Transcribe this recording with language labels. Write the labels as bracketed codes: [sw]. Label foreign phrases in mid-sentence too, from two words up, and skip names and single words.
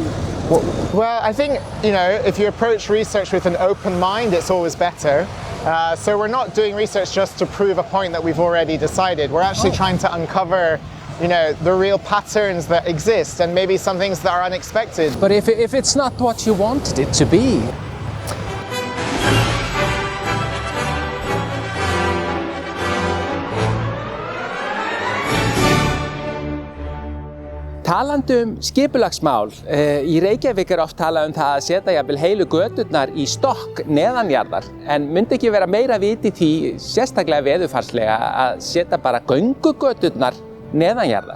[en] Well, I think, if you approach research with an open mind, it's always better. So we're not doing research just to prove a point that we've already decided. We're actually trying to uncover, the real patterns that exist and maybe some things that are unexpected. But if it's not what you wanted it to be... [is] Talandi skipulagsmál, í Reykjavík oft talað það að setja jafnvel heilu göturnar í stokk neðanjarðar, en myndi ekki vera meira vit í því, sérstaklega veðurfarslega, að setja bara göngugöturnar neðanjarðar?